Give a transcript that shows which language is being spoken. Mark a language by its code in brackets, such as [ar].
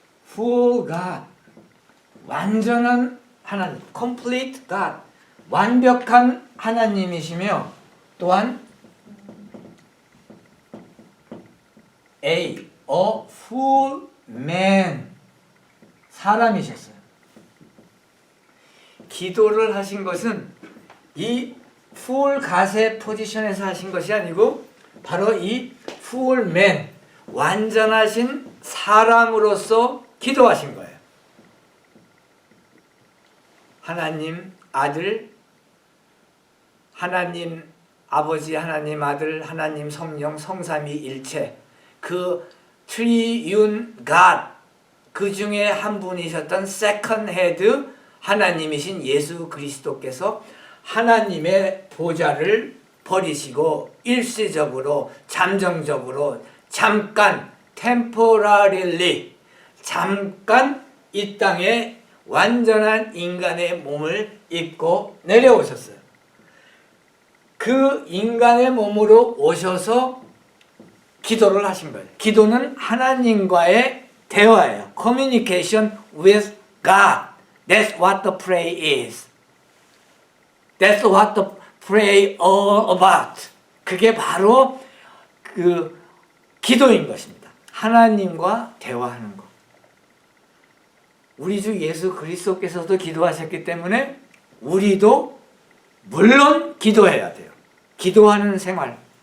[en] Full God, [ko] 완전한 하나님, [en] complete God, [ko] 완벽한 하나님이시며 또한 [en] a full man, [ko] 사람이셨어요. 기도를 하신 것은 이 [en] full God [ko] 의 포지션에서 하신 것이 아니고 바로 이 [en] full man, [ko] 완전하신 사람으로서 기도하신 거예요. 하나님 아들, 하나님 아버지, 하나님 아들, 하나님 성령, 성삼위일체 그 트리윤 갓, 그 중에 한 분이셨던 세컨 헤드 하나님이신 예수 그리스도께서 하나님의 보좌를 버리시고 일시적으로 잠정적으로 잠깐 temporarily 잠깐 이 땅에 완전한 인간의 몸을 입고 내려오셨어요. 그 그 인간의 몸으로 오셔서 기도를 하신 거예요. 기도는 하나님과의 대화예요. [en] Communication with God. That's what the prayer is. That's what the prayer all about. [ko] 그게 바로 그 기도인 것입니다. 하나님과 대화하는 것. 우리 주 예수 그리스도께서도 기도하셨기 때문에 우리도 물론 기도해야 돼요. 기도하는 생활.